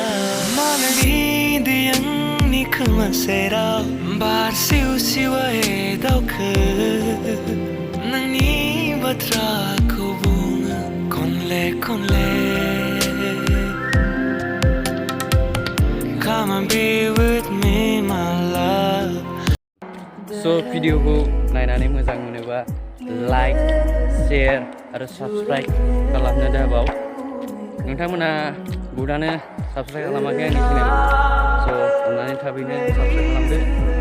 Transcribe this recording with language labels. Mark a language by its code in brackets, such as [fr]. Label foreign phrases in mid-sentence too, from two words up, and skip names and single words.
[brx] मालायनि दै आंनि खोमा सेराव, बार सिउ सिउयै दावखो नोंनि बाथ्राखौ बुङो खनले खनले। [en] Come and be with me, my love. [brx] भिडिअखौ नायनानै मोजां मोनोबा लाइक, शेयार आरो साबस्क्राइब खालामनो दाबाव। नोंथांमोना बुहुदानो साबस्क्राइब खालामाखै आंनि चेनेलखौ, अननानै थाबैनो साबस्क्राइब खालामदो।